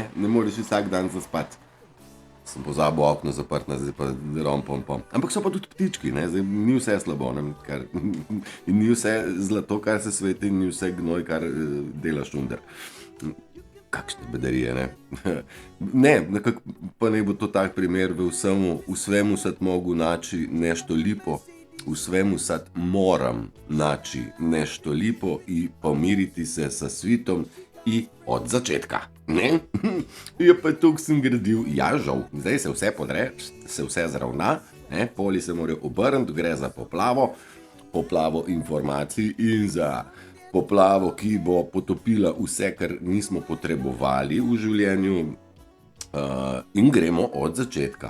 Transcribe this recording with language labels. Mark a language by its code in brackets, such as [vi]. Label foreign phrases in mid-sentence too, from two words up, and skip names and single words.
[sl] Ne moreš vsak dan zaspati. Sem pozabil okno zaprti, zdaj pa pom. Ampak so pa tudi ptički, ne? Zdaj ni vse slabo, ne? In ni vse zlato, kar se sveti, in ni vse gnoj, kar dela šunder. Kakšne bedarije, ne? Ne, nekako pa ne bo to tak primer, [hr] u svemu sad mogu naći nešto lipo, u svemu sad moram naći nešto lipo i pomiriti se sa svitom i [sl] od začetka, ne? Ja, pa tukaj sem gradil, ja, žal, zdaj se vse podre, se vse zravna, ne? Poli se morajo obrniti, gre za poplavo informacij in za poplavo, ki bo potopila vse, kar nismo potrebovali v življenju, in gremo od začetka.